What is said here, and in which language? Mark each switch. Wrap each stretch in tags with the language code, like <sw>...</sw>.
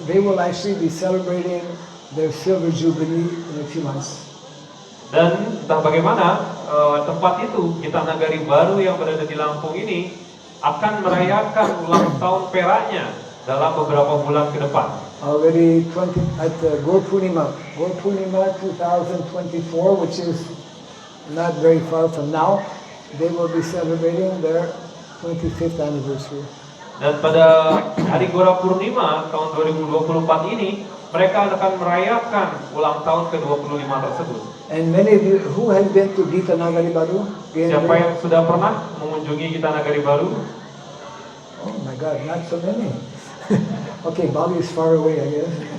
<en>They will actually be celebrating their silver jubilee in a few months.</en> <id>Dan entah bagaimana tempat itu, Gitanagari Baru yang berada di Lampung ini akan merayakan ulang tahun peraknya dalam beberapa bulan ke depan.</id> <en>Already at Gurpurnima 2024, which is not very far from now, they will be celebrating their 25th anniversary.</en> <id>Dan pada hari Gora Purnima tahun 2024 ini, mereka akan merayakan ulang tahun ke-25 tersebut.</id> <en>And many of you who have been to Gitanagari Baru?</en> <id>Siapa yang sudah pernah mengunjungi Gitanagari Baru?</id> <en>Oh my God, not so many. Okay, Bali is far away, I guess.</en>